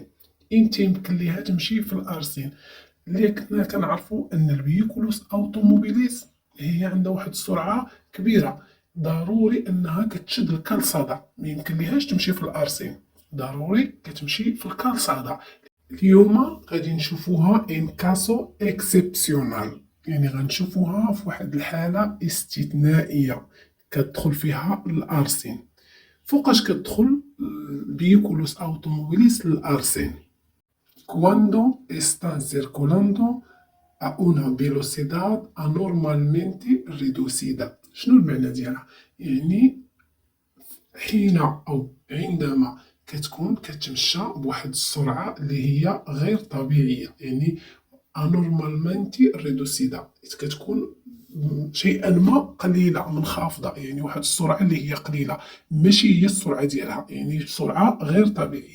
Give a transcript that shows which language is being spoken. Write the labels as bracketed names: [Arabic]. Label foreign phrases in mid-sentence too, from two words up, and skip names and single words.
[Arabic] امتى يمكن ليها تمشي في الارسين؟ اللي كنا كنعرفوا ان [Spanish] vehículos automóviles [Arabic] هي عندها واحد السرعه كبيره، ضروري انها كتشد الكالسادا، ما يمكن ليهاش تمشي في الارسين، ضروري كتمشي في الكالسادا. اليوم غادي نشوفوها [Spanish] en caso excepcional, [Arabic] يعني غنشوفوها في واحد الحالة استثنائية كتدخل فيها الأرسين. فوقاش كتدخل [Spanish] vehículos automóviles [Arabic] للأرسين؟ [Spanish] Cuando está circulando a una velocidad anormalmente reducida. [Arabic] شنو المعنى ديالها؟ يعني حين أو عندما كتكون كتمشى بواحد السرعة اللي هي غير طبيعية، يعني [Spanish] anormalmente reducida, [Arabic] كتكون شيئا ما قليله منخفضه، يعني واحد السرعه اللي هي قليله، ماشي هي السرعه ديالها، يعني سرعه غير طبيعيه.